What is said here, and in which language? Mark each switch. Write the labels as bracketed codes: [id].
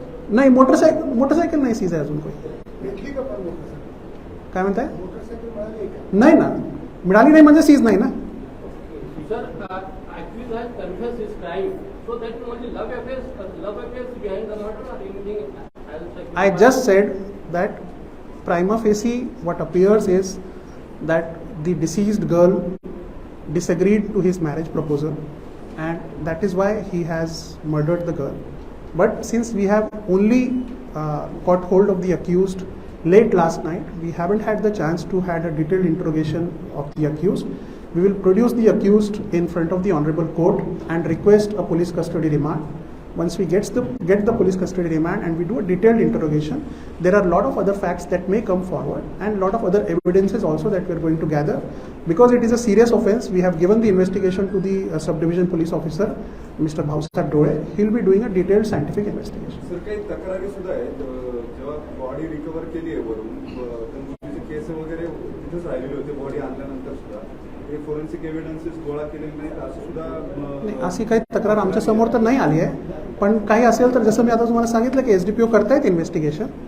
[mr] नाही, मोटरसायकल नाही सीज आहे अजून कोणी. भेटली का पण काय म्हणताय? मोटरसायकल मिळाली का? नाही ना, मिळाली नाही म्हणजे सीज नाही ना. [en] Sir, accused has confessed his crime, so that only love affairs behind the murder or anything else? I just said that prima facie what appears is that the deceased girl disagreed to his marriage proposal, and that is why he has murdered the girl. But since we have only got hold of the accused late last night, we haven't had the chance to had a detailed interrogation of the accused. We will produce the accused in front of the honorable court and request a police custody remand. Once we get the police custody remand and we do a detailed interrogation, there are a lot of other facts that may come forward and a lot of other evidences also that we are going to gather. Because it is a serious offense, we have given the investigation to the subdivision police officer, Mr. Bhausat Dole. He will be doing a detailed scientific investigation. [mr] Sir काही तक्रारी सुद्धा आहेत, जेव्हा body recover केली आहे वरून, त्यांची केस वगैरे तिथेच राहिलेले होते बॉडी आणल्यानंतर सुद्धा, हे फोरेन्सिक एव्हिडन्सेस गोळा केलेले नाहीत असं सुद्धा. नाही, अशी काही तक्रार आमच्या समोर तर नाही आली आहे, पण काही असेल तर जसं मी आता तुम्हाला सांगितलं की SDPO करतायत इन्व्हेस्टिगेशन.